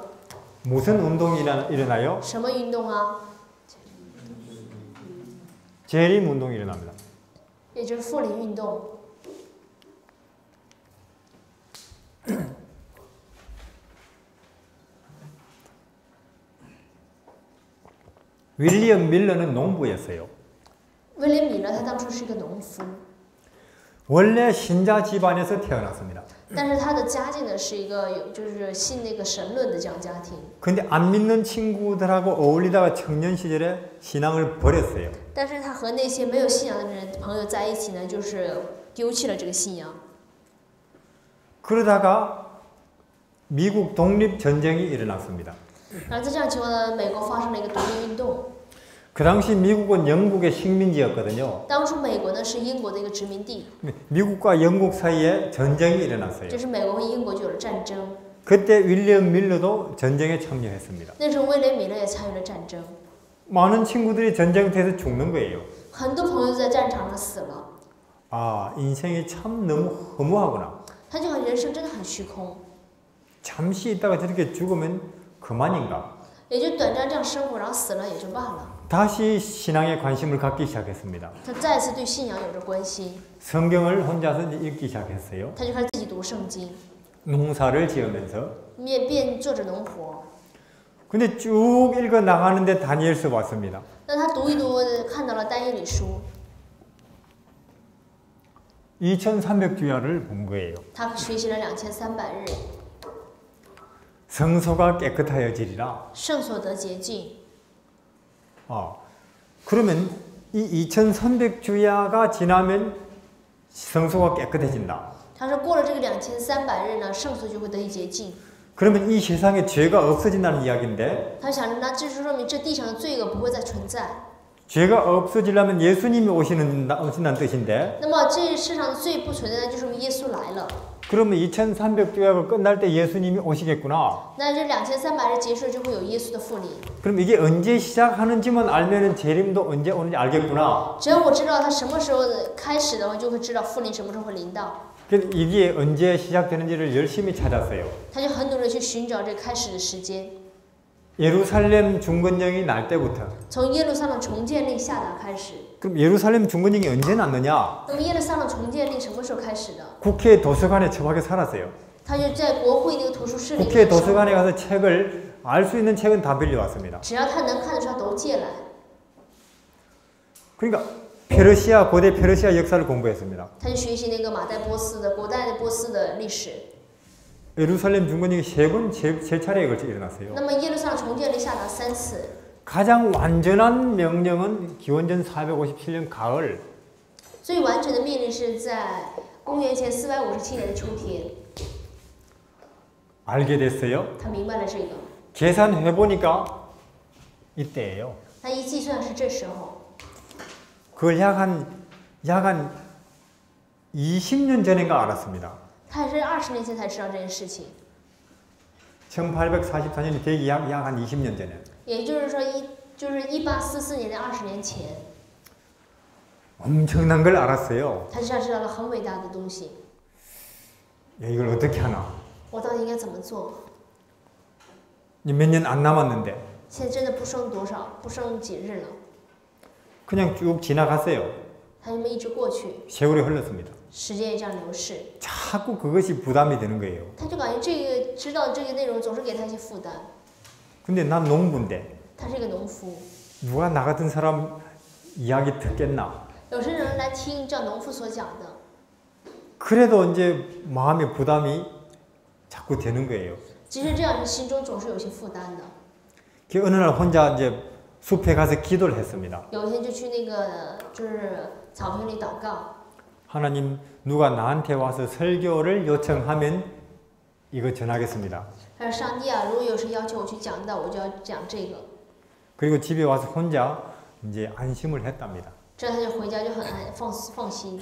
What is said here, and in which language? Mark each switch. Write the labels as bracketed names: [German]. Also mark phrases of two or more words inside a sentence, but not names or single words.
[Korean] 무슨 운동이 일어나요? [Chinese] 什么运动啊？ [Korean] 재림 운동이 일어납니다. [Chinese] 也就是复临运动。 [Korean] 윌리엄 밀러는 농부였어요. [Chinese] 威廉米勒他当初是一个农夫， [Korean] 원래 신자 집안에서 태어났습니다. [Chinese] 但是他的家境呢是一个就是信那个神论的这样家庭。 [Korean] 근데 안 믿는 친구들하고 어울리다가 청년 시절에 신앙을 버렸어요. [Chinese] 但是他和那些没有信仰的人朋友在一起呢，就是丢弃了这个信仰。 [Korean] 그러다가 미국 독립 전쟁이 일어났습니다. [Chinese] 然后在这样情况呢，美国发生了一个独立运动。 [Korean] 그 당시 미국은 영국의 식민지였거든요. [Chinese] 当初美国呢是英国的一个殖民地， [Korean] 미국과 영국 사이에 전쟁이 일어났어요. [Chinese] 就是美国和英国就有了战争。 [Korean] 그때 윌리엄 밀러도 전쟁에 참여했습니다. [Chinese] 那时候威廉米勒也参与了战争， [Korean] 많은 친구들이 전쟁터에서 죽는 거예요. [Chinese] 很多朋友在战场上死了， [Korean] 아, 인생이 참 너무 허무하구나. [Chinese] 他就感觉人生真的很虚空， [Korean] 잠시 있다가 저렇게 죽으면 그만인가. [Chinese] 也就短暂这样生活，然后死了也就罢了。 [Korean] 다시 신앙에 관심을 갖기 시작했습니다. [Chinese] 他再次对信仰有着关心， [Korean] 성경을 혼자서 이제 읽기 시작했어요. [Chinese] 他就开始自己读圣经， [Korean] 농사를 지으면서. [Chinese] 便做着农活。 [Korean] 근데 쭉 읽어 나가는데 다니엘서 왔습니다. [Chinese] 那他读一读，看到了但以理书， [Korean] 2300주야를 본 거예요. [Chinese] 他学习了2300日， [Korean] 성소가 깨끗하여지리라. [Chinese] 圣所得洁净。 [Korean] 그러면 이 2300주야가 지나면 성소가 깨끗해진다. [Chinese] 他说过了这个2300日呢，圣所就会得以洁净。 [Korean] 그러면 이 세상에 죄가 없어진다는 이야기인데, [Chinese] 他想着，那这就说明这地上的罪恶不会再存在。 [Korean] 죄가 없어지려면 예수님이 오신다는 뜻인데, [Chinese] 那么这世上的罪不存在，就说明耶稣来了。 [Korean] 그러면 2300주야가 끝날 때 예수님이 오시겠구나. [Chinese] 那这2300日结束就会有耶稣的复临。 [Korean] 그럼 이게 언제 시작하는지만 알면은 재림도 언제 오는지 알겠구나. [Chinese] 只要我知道他什么时候开始的话，就会知道复临什么时候会临到。 [Korean] 그래서 이게 언제 시작되는지를 열심히 찾았어요. [Chinese] 他就很努力去寻找这开始的时间。 [Korean] 예루살렘 중건령이 날 때부터. [Chinese] 从耶路撒冷重建令下达开始。 [Korean] 그럼 예루살렘 중건령이 언제 났느냐? [Chinese] 那么耶路撒冷重建令什么时候开始的？ [Korean] 국회 도서관에 처박혀 살았어요. [Chinese] 他就在国会那个图书室里 [Korean] 국회 [Chinese] 面生活。 [Korean] 도서관에 가서 책을 알 수 있는 책은 다 빌려왔습니다. [Chinese] 只要他能看得出来，都借来。 [Korean] 그러니까 페르시아 고대 페르시아 역사를 공부했습니다. [Chinese] 他就学习那个马代波斯的古代的波斯的历史。 [Korean] 예루살렘 중건이 세 차례에 걸쳐 일어났어요. [Chinese] 那么耶路撒冷重建历下达3次， [Korean] 가장 완전한 명령은 기원전 457년 가을 [Chinese] 最完整的命令是在公元前457年的秋天， [Korean] 알게 됐어요. [Chinese] 他明白了这个， [Korean] 계산해 보니까 이때예요. [Chinese] 他一计算是这时候， [Korean] 그걸 약 한 20년 전인가 알았습니다. [Chinese] 他也是20年前才知道这件事情， [Korean] 1844년이 되기 약 한 20년 전에. [Chinese] 也就是说就是1844年的20年前， [Korean] 엄청난 걸 알았어요. [Chinese] 他知道了很伟大的东西， [Korean] 야, 이걸 어떻게 하나? [Chinese] 我到底应该怎么做？ [Korean] 몇 년 안 남았는데 [Chinese] 现在真的不剩几日了， [Korean] 그냥 쭉 지나갔어요. [Chinese] 他就这么一直过去， [Korean] 세월이 흘렀습니다. [Chinese] 时间也这样流逝， [Korean] 자꾸 그것이 부담이 되는 거예요. [Chinese] 他就感觉知道这个内容总是给他一些负担。 [Korean] 근데 난 농부인데 [Chinese] 他是一个农夫， [Korean] 누가 나 같은 사람 이야기 듣겠나? [Chinese] 有些人来听这农夫所讲的， [Korean] 그래도 이제 마음의 부담이 자꾸 되는 거예요. [Chinese] 即使这样，心中总是有些负担的。 [Korean] 그 어느 날 혼자 이제 숲에 가서 기도를 했습니다. [Chinese] 有一天就去那个就是草坪里祷告， [Korean] 하나님, 누가 나한테 와서 설교를 요청하면 이거 전하겠습니다. [Chinese] 他说：“上帝啊，如果有谁要求我去讲道，我就要讲这个。 [Korean] 그리고 집에 와서 혼자 이제 안심을 했답니다. [Chinese] 这样他就回家就很放心。